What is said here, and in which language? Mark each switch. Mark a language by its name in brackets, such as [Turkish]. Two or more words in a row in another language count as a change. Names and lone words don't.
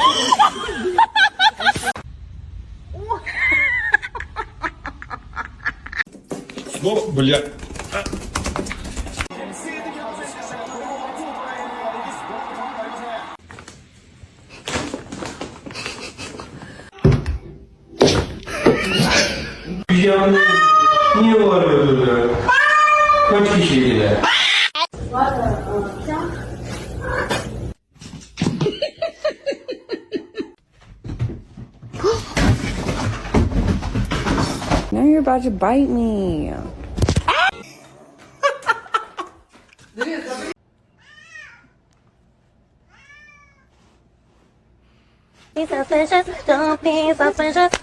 [Russian] Снова, бля. [Turkish] Niye bağırıyorlar? Kaç kişiydiler? [English] Now you're about to bite me. Be suspicious, don't be suspicious.